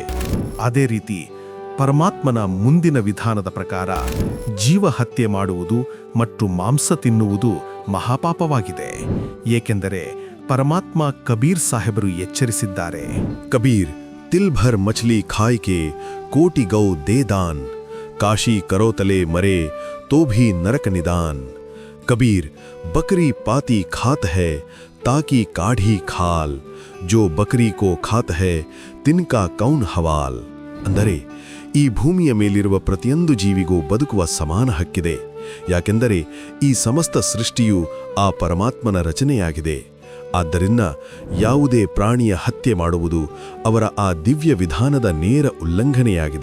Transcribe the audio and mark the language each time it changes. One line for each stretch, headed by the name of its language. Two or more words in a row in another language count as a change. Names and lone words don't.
Kannada: ಅದೇ ರೀತಿ ಪರಮಾತ್ಮನ ಮುಂದಿನ ವಿಧಾನದ ಪ್ರಕಾರ ಜೀವ ಹತ್ಯೆ ಮಾಡುವುದು ಮತ್ತು ಮಾಂಸ ತಿನ್ನುವುದು ಮಹಾಪಾಪವಾಗಿದೆ. ಏಕೆಂದರೆ ಪರಮಾತ್ಮ ಕಬೀರ್ ಸಾಹೇಬರು ಎಚ್ಚರಿಸಿದ್ದಾರೆ,
Hindi: कबीर तिल भर मछली खाय के कोटि गौ दे दान, काशी करो तले मरे तो भी नरक निदान. कबीर बकरी पाती खात है ताकि काढ़ी खाल, जो बकरी को खात है तिनका कौन हवाल.
Kannada: ಅಂದರೆ ಈ ಭೂಮಿಯ ಮೇಲಿರುವ ಪ್ರತಿಯೊಂದು ಜೀವಿಗೂ ಬದುಕುವ ಸಮಾನ ಹಕ್ಕಿದೆ. ಯಾಕೆಂದರೆ ಈ ಸಮಸ್ತ ಸೃಷ್ಟಿಯು ಆ ಪರಮಾತ್ಮನ ರಚನೆಯಾಗಿದೆ. ಆದ್ದರಿಂದ ಯಾವುದೇ ಪ್ರಾಣಿಯ ಹತ್ಯೆ ಮಾಡುವುದು ಅವರ ಆ ದಿವ್ಯ ವಿಧಾನದ ನೇರ ಉಲ್ಲಂಘನೆಯಾಗಿದೆ.